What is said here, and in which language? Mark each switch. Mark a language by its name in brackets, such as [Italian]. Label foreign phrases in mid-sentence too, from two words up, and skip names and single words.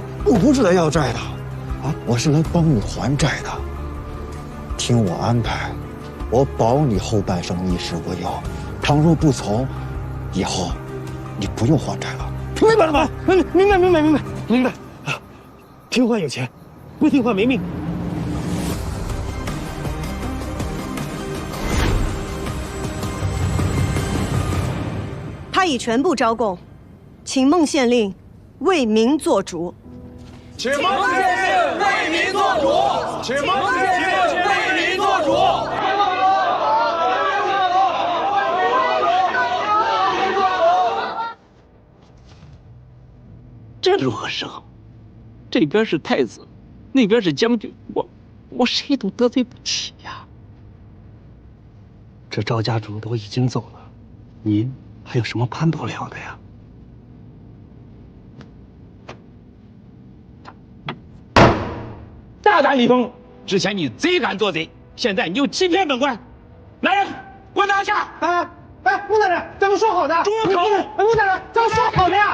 [Chinese] 我不是来要债的，我是来帮你還债的。听我安排，我保你后半生衣食无忧。倘若不从，以後你不用還債了。明白了吗？明白。听話有錢，不聽話沒命。他已全部招供，請孟縣令為民做主。請孟縣令為民做主。請孟縣令為民做主。這如何是好？這邊是太子，那邊是將軍，我誰都得罪不起呀。這趙家主都已經走了，您還有什麼攀不了的呀？大膽李峰！之前你賊敢做賊，現在你又欺騙本官，來人，給我拿下！孟大人，咱們說好的。住口！孟大人，咱們說好的呀！